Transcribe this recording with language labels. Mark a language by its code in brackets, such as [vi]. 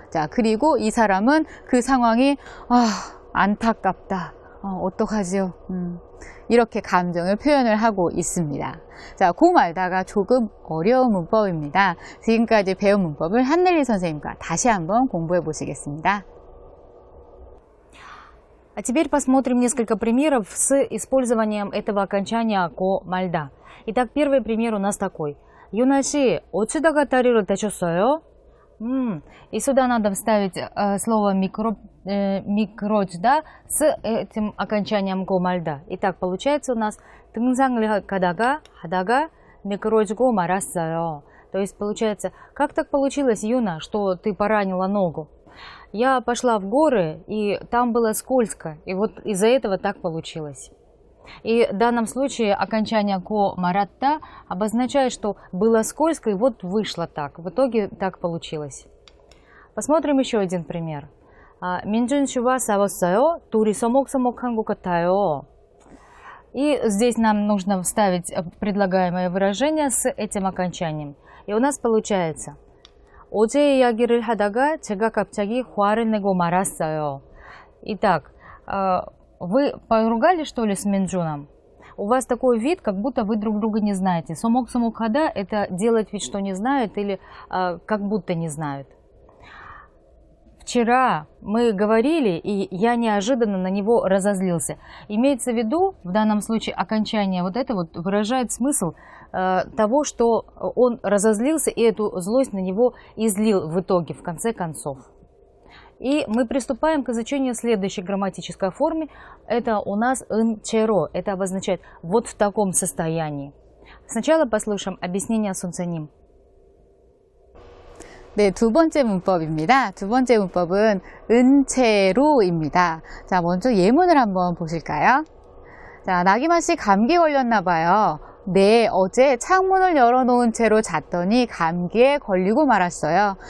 [ko] 자, 그리고 이 사람은 그 상황이 안타깝다. 어떡하지요? 이렇게 감정을 표현을 하고 있습니다. 자, 고말다가 조금 어려운 문법입니다. 지금까지 배운 문법을 한넬리 선생님과 다시 한번 공부해 보시겠습니다. [ru] А теперь посмотрим несколько примеров с использованием этого окончания ко мальда. Итак, первый пример у нас такой. [ko] Юна 씨, 어쩌다가 다리를 다쳤어요? [ru] И сюда надо вставить слово микроджда с этим окончанием ко мальда. Итак, получается у нас [ko] 등산을 하다가 микродж고 말았어요. [ru] То есть получается, как так получилось, Юна, что ты поранила ногу? Я пошла в горы, и там было скользко, и вот из-за этого так получилось. И в данном случае окончание ко маратта обозначает, что было скользко, и вот вышло так. В итоге так получилось. Посмотрим еще один пример. [ko] 민준 씨와 싸웠어요. 둘이 서먹서먹한 것 같아요. [ru] И здесь нам нужно вставить предлагаемое выражение с этим окончанием. И у нас получается: [ko] 어제 이야기를 하다가 제가 갑자기 화를 내고 말았어요. [ru] Итак, вы поругали, что ли, с Минджуном? У вас такой вид, как будто вы друг друга не знаете. Сомок-сомок-хада – это делать вид, что не знают, или как будто не знают. Вчера мы говорили, и я неожиданно на него разозлился. Имеется в виду, в данном случае, окончание вот это вот выражает смысл того, что он разозлился и эту злость на него излил в итоге, в конце концов. И мы приступаем к изучению следующей грамматической формы. Это у нас «ын-черо». Это обозначает «вот в таком состоянии». Сначала послушаем объяснение Сунцаним. [ko] 네, 두 번째 문법입니다. 두 번째 문법은 은채로입니다. 자, 먼저 예문을 한번 보실까요? 자, 나기마 씨 감기 걸렸나 봐요. 네, 어제 창문을 열어놓은 채로 잤더니 감기에 걸리고 말았어요.